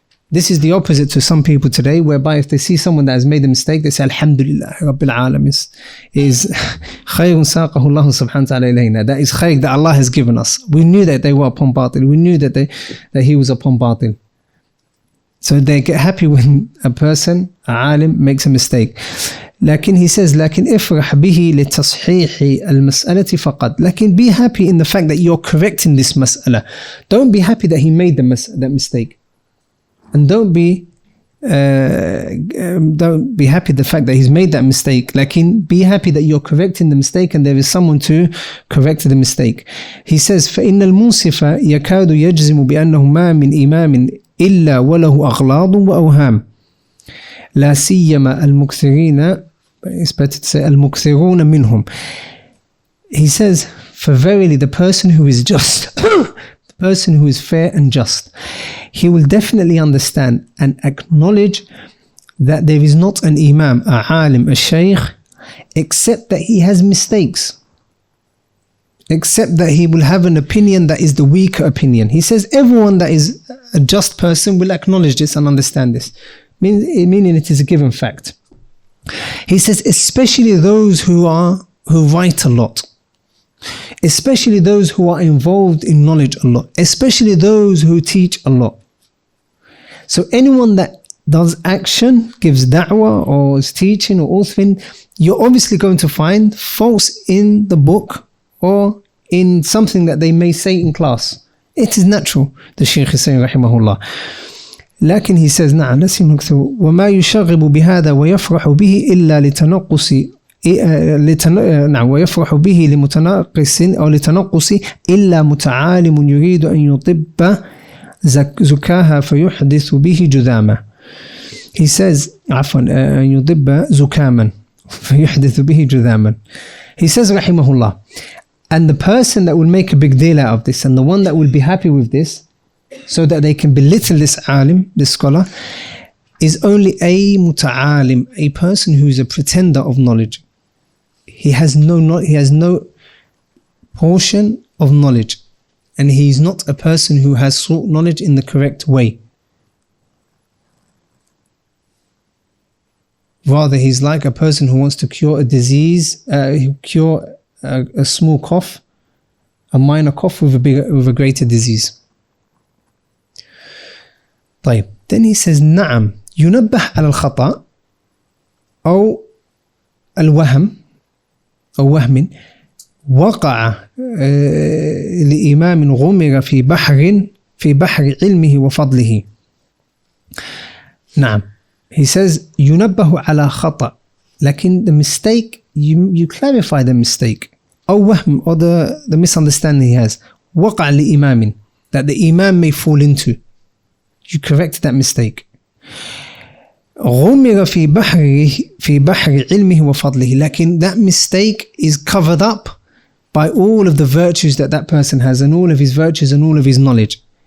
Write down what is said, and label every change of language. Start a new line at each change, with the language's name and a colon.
English: This is the opposite to some people today, whereby if they see someone that has made a mistake, they say, Alhamdulillah, Rabbil Alam is
Arabic: khayrun saqahu Allah subhanahu wa ta'ala ilayna.
English: That is khayr that Allah has given us. We knew that they were upon batil. We knew that he was upon batil. So they get happy when a person, a alim, makes a mistake.
Arabic: لكن
English: he says,
Arabic: لكن افرح به لتصحيح المسألة فقط.
English: لكن be happy in the fact that you're correcting this mas'ala. Don't be happy that he made that mistake. And don't be happy the fact that he's made that mistake. Lakin be happy that you're correcting the mistake and there is someone to correct the mistake. He says,
Arabic: فإن المنصف يكاد يجزم بأنه ما من إمام إلا وله أغلاط وأوهام لا سيما المكثرين,
English: it's better to say
Arabic: المكثرون منهم.
English: He says, for verily the person who is just, the person who is fair and just, he will definitely understand and acknowledge that there is not an imam, a alim, a shaykh, except that he has mistakes, except that he will have an opinion that is the weaker opinion. He says everyone that is a just person will acknowledge this and understand this, meaning it is a given fact. He says especially those who write a lot, especially those who are involved in knowledge a lot, especially those who teach a lot. So anyone that does action, gives da'wah or is teaching or authoring, you're obviously going to find faults in the book or in something that they may say in class. It is natural, the Shaykh is saying rahimahullah.
Arabic: لكن
English: he says
Arabic: نعم وما يشغب بهذا ويفرح به إلا لتنقص نعم ويفرح به لمتنقص أو لتنقص إلا متعالم يريد أن يطب زكاها فيحدث به جذاما.
English: He says
Arabic: عفوا أن يطب زكاما فيحدث به جذاما.
English: He says رحمه الله, and the person that will make a big deal out of this and the one that will be happy with this so that they can belittle this alim, this scholar, is only a muta'alim, a person who is a pretender of knowledge. He has no portion of knowledge, and he is not a person who has sought knowledge in the correct way. Rather, he's like a person who wants to cure a disease, cure a small cough, a minor cough with a greater disease.
Arabic: طيب.
English: Then he says
Arabic: نعم ينبه على الخطأ أو الوهم أو وهم وقع لإمام غمر في بحر علمه وفضله. نعم.
English: He says
Arabic: ينبه على خطأ,
English: لكن the mistake, you clarify the mistake,
Arabic: أو وهم,
English: or the misunderstanding he has,
Arabic: وقع لإمام,
English: that the imam may fall into. You correct that mistake.
Arabic: غمر في بحر علمه وفضله,
English: لكن that mistake is covered up by all of the virtues that person has and all of his virtues and all of his knowledge.